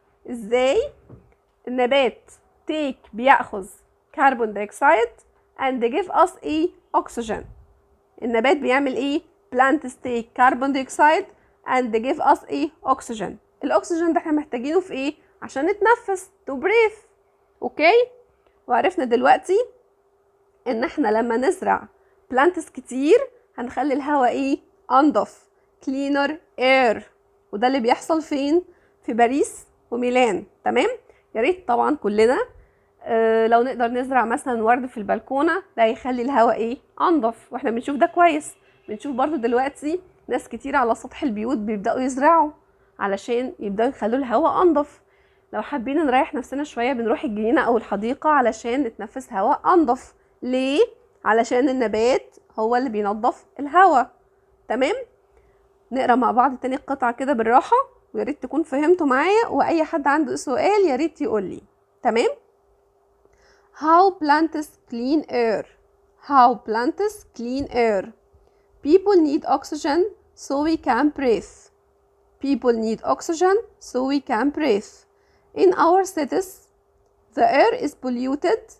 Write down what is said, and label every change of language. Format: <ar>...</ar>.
<ar>ازاي النبات بيأخذ كربون دايوكسيد</ar> <en>and give us</en> <ar>ايه؟ oxygen. النبات بيعمل ايه؟</ar> <en>plants take carbon dioxide and give us ايه؟ oxygen.</en> <ar>الاكسجين ده احنا محتاجينه في ايه؟ عشان نتنفس</ar> <en>to breathe.</en> <ar>اوكي؟ وعرفنا دلوقتي ان احنا لما نزرع بلانتس كتير هنخلي الهواء ايه؟ انضف،</ar> <en>cleaner air.</en> <ar>وده اللي بيحصل فين؟ في باريس وميلان. تمام؟ يا ريت طبعا كلنا لو نقدر نزرع مثلا ورد في البلكونه، ده هيخلي الهواء ايه؟ انضف. واحنا بنشوف ده كويس. بنشوف برضو دلوقتي ناس كتير على سطح البيوت بيبداوا يزرعوا علشان يبداوا يخلوا الهواء انضف. لو حابين نريح نفسنا شويه بنروح الجنينه او الحديقه علشان نتنفس هواء انضف. ليه؟ علشان النبات هو اللي بينظف الهواء. تمام؟ نقرا مع بعض تاني القطعه كده بالراحه، ويا ريت تكون فهمتوا معايا، واي حد عنده سؤال يا ريت يقول لي.</ar> <en>تمام؟ How plants clean air. How plants clean air. People need oxygen so we can breathe. People need oxygen so we can breathe. In our cities, the air is polluted.</en>